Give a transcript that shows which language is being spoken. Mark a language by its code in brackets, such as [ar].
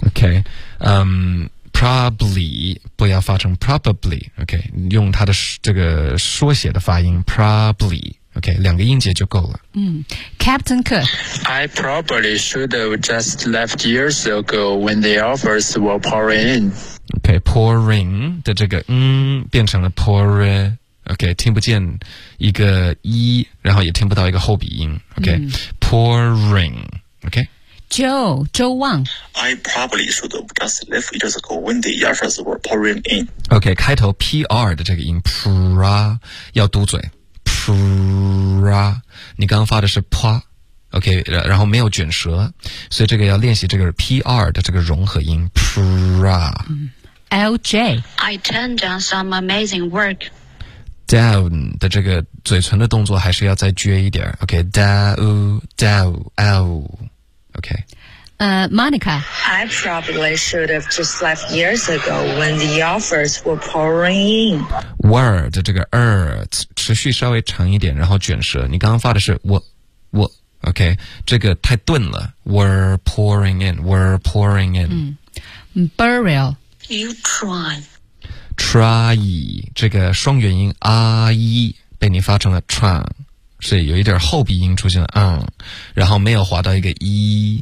[zh] OK， probably 不要发成 probably， OK， 用它的这个缩写的发音 probably。 OK， 两个音节就够了。 [en] Captain Cook， I probably should have just left years ago when the offers were pouring in. [zh] OK， pouring 的这个变成了 pour。 OK， 听不见一个一，然后也听不到一个后鼻音。 OK， pouring。 OK， Joe， 周旺， [en] I probably should have just left years ago when the offers were pouring in. [zh] OK， 开头 PR 的这个音 pra 要嘟嘴。 pra， 你刚刚发的是 pa， OK， 然后没有卷舌，所以这个要练习这个 PR 的这个融合音 pra。 LJ， [en] I turned down some amazing work. [zh] Down 的这个嘴唇的动作还是要再撅一点 ，OK， down， OK。 Monica， [en] I probably should have just left years ago when the offers were pouring in. [zh] Were 的这个 持续稍微长一点，然后卷舌。你刚刚发的是我 ，OK， 这个太钝了。 [en] Were pouring in. Burial， you try， [zh] try 这个双元音 i 被你发成了 try， 是有一点后鼻音出现了，然后没有滑到一个 e。